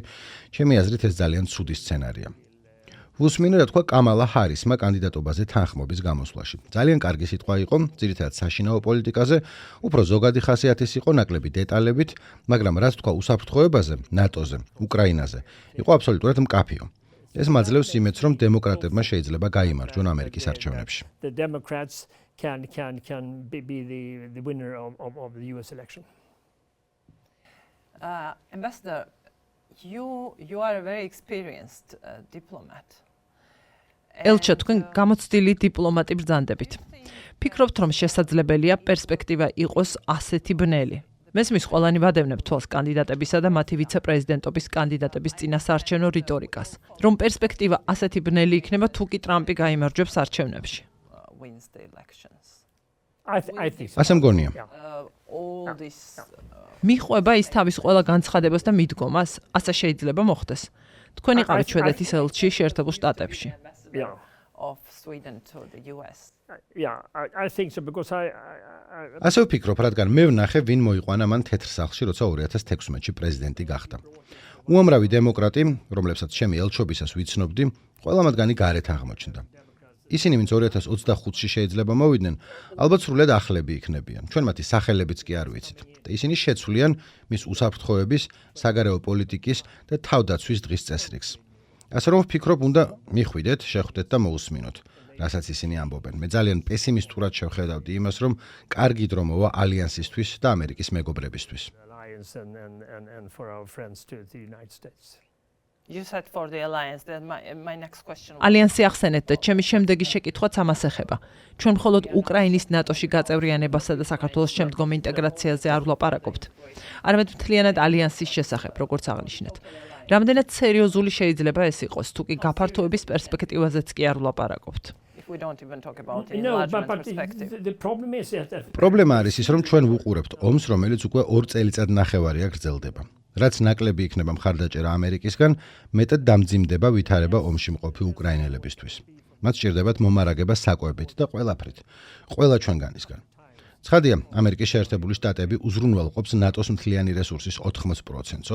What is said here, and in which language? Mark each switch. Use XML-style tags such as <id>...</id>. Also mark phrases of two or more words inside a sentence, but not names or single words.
<ka>ჩემი აზრით, ეს ძალიან ცუდი სცენარია. უსმინე, რა თქვა, კამალა ჰარისმა კანდიდატობაზე თანხმობის გამოსვლაში. ძალიან კარგი სიტყვა იყო, ძირითადად საშინაო პოლიტიკაზე, უფრო ზოგადი ხასიათის იყო, ნაკლები დეტალებით, მაგრამ რაც თქვა უსაფრთხოებაზე, ნატოზე, უკრაინაზე, იყო აბსოლუტურად მკაფიო. ეს მაძლევს იმედს, რომ დემოკრატებმა შეიძლება გაიმარჯვონ ამერიკის არჩევნებში.</ka> <en>The Democrats can be the winner of the US election. Ambassador, you are a very experienced diplomat.</en> <ka>ელჩა, თქვენ გამოცდილი დიპლომატი ბრძანდებით. ფიქრობთ, რომ შესაძლებელია პერსპექტივა იყოს ასეთი ბნელი? მესმის ყველანი ვადევნებ თვალს კანდიდატებისა და მათი ვიცე-პრეზიდენტობის კანდიდატების წინასაარჩევნო რიტორიკას, რომ პერსპექტივა ასეთი ბნელი იქნება თუ კი ტრამპი გაიმარჯვებს არჩევნებში.</ka> <en>Wins the elections. I think so.</en> <ka>ასე მგონია.</ka> <en>All this</en> <ka>მიხვება ის თავის ყველა განცხადებას და მიდგომას, ასე შეიძლება მოხდეს. თქვენ იყავით შვედეთის ელჩი შეერთებულ შტატებში.</ka> <en>Yeah. of Sweden to the US. Yeah, I think so because I</en> <ka>ასე ვფიქრობ, რადგან მე ვნახე, ვინ მოიყვანა მან თეთრ სახლში, როცა 2016-ში პრეზიდენტი გახდა. უამრავი დემოკრატი, რომლებსაც ჩემი ელჩობისას ვიცნობდი, ყველა მათგანი გარეთ აღმოჩნდა. ისინი, ვინც 2025-ში შეიძლება მოვიდნენ, ალბათ სრულად ახლები იქნებიან. ჩვენ მათი სახელებიც კი არ ვიცით. და ისინი შეცვლიან მის უსაფრთხოების, საგარეო პოლიტიკის და თავდაცვის დღის წესრიგს. ასე რომ ვფიქრობ, უნდა მიხვიდეთ, შეხვდეთ და მოусმინოთ, რასაც ისინი ამბობენ. მე ძალიან პესიმისტურად შევხედავდი იმას, რომ კარგი დრო მოვა ალიანსისთვის და ამერიკის მეგობრებისთვის.</ka> <en>alliance and for our friends to the United States. You said for the alliance. Then my next question.</en> <ka>ალიანსი ახსენეთ და ჩემი შემდეგი შეკითხვაც ამას ეხება. ჩვენ მხოლოდ უკრაინის ნატოში გაწევრიანებასა და საქართველოს შემდგომ ინტეგრაციაზე არ ვლაპარაკობთ. არამედ მთლიანად ალიანსის შესახებ, როგორც აღნიშნეთ. რამდენად სერიოზული შეიძლება ეს იყოს, თუ კი გაფართოების პერსპექტივაზეც კი არ ვლაპარაკობთ.</ka> <en>If we don't even talk about the No, enlargement but perspective. the problem is that</en> <ka>პრობლემა არის ის, რომ ჩვენ ვუყურებთ ომს, რომელიც უკვე 2 წელიწად ნახევარია გრძელდება. რაც ნაკლები იქნება მხარდაჭერა ამერიკისგან, მეტად დამძიმდება ვითარება ომში მყოფი უკრაინელებისთვის. მათ სჭირდებათ მომარაგება საკვებით და ყველაფრით. ყველა ჩვენგანისგან. ცხადია, ამერიკის შეერთებული შტატები უზრუნველყოფს ნატოს მთლიანი რესურსის 80%-ს.</ka>